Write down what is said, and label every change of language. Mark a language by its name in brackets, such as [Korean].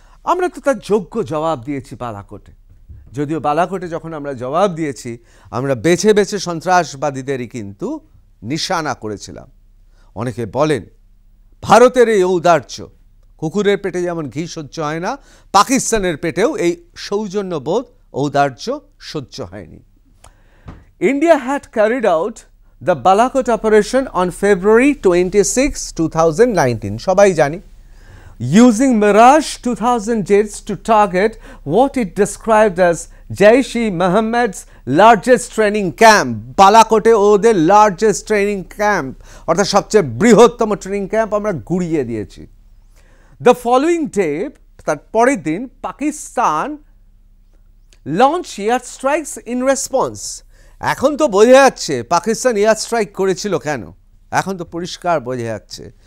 [Bangla] আমরা তো তার যোগ্য জবাব দিয়েছি বালাকোটে, যদিও বালাকোটে যখন আমরা জবাব দিয়েছি আমরা বেছে বেছে সন্ত্রাসবাদীদেরই কিন্তু নিশানা করেছিলাম। অনেকে বলেন ভারতের এই ঔদার্য, কুকুরের পেটে যেমন ঘি সহ্য হয় না, পাকিস্তানের পেটেও এই সৌজন্যবোধ ঔদার্য সহ্য হয়নি। [English] India had carried out the Balakot operation on February 26, 2019. [Bangla] সবাই জানি, [English] using Mirage 2000 jets to target what it described as Jaish-e-Mohammed's largest training camp. [Bangla] বালাকোটে ওদের লার্জেস্ট ট্রেনিং ক্যাম্প, অর্থাৎ সবচেয়ে বৃহত্তম ট্রেনিং ক্যাম্প আমরা গুড়িয়ে দিয়েছি। [English] The following day, [Bangla] তার পরের দিন, [English] Pakistan launch air strikes in response. [Bangla] এখন তো বোঝা যাচ্ছে পাকিস্তান এয়ার স্ট্রাইক করেছিল কেন, এখন তো পরিষ্কার বোঝা যাচ্ছে।